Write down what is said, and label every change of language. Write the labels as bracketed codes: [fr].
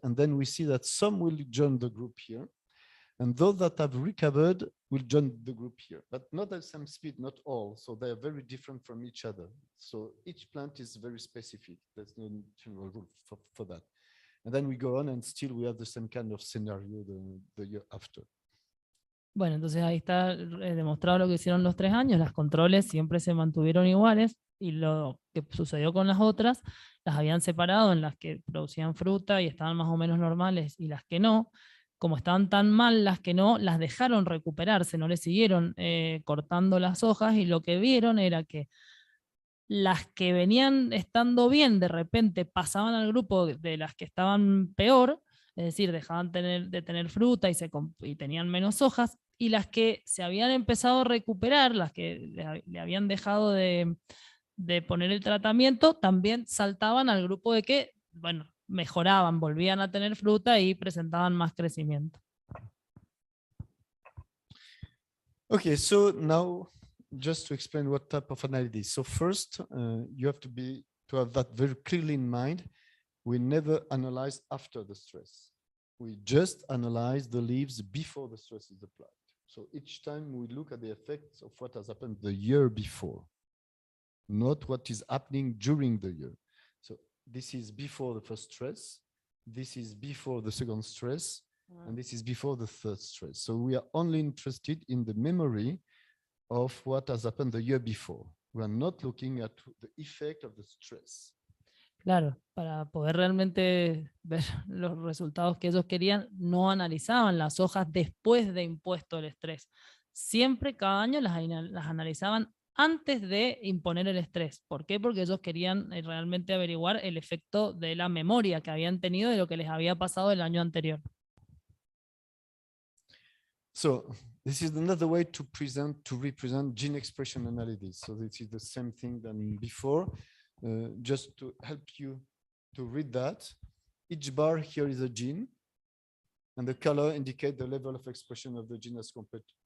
[en] And then we see that some will join the group here. And those that have recovered will join the group here, but not at the same speed, not all. So they are very different from each other. So each plant is very specific. There's no general rule for that. And then we go on and still we have the same kind of scenario the year after. [es] Bueno, entonces ahí está demostrado lo que hicieron los 3 años. Las controles siempre se mantuvieron iguales y lo que sucedió con las otras, las habían separado en las que producían fruta y estaban más o menos normales y las que no. Como estaban tan mal las que no, las dejaron recuperarse, no les siguieron cortando las hojas y lo que vieron era que las que venían estando bien de repente pasaban al grupo de las que estaban peor, es decir, dejaban de tener fruta y tenían menos hojas, y las que se habían empezado a recuperar, las que le habían dejado de poner el tratamiento, también saltaban al grupo de que, bueno, mejoraban, volvían a tener fruta y presentaban más crecimiento. [en] Okay, so now just to explain what type of analysis. So first, you have to have that very clearly in mind. We never analyze after the stress. We just analyze the leaves before the stress is applied. So each time we look at the effects of what has happened the year before, not what is happening during the year. So this is before the first stress, this is before the second stress, and this is before the third stress. So we are only interested in the memory of what has happened the year before. We are not looking at the effect of the stress. [es] Claro, para poder realmente ver los resultados que ellos querían, no analizaban las hojas después de impuesto el estrés. Siempre, cada año, las analizaban antes de imponer el estrés. ¿Por qué? Porque ellos querían realmente averiguar el efecto de la memoria que habían tenido de lo que les había pasado el año anterior. [en] So this is another way to represent gene expression analysis. So this is the same thing than before. Just to help you to read that, each bar here is a gene, and the color indicate the level of expression of the gene as compared to.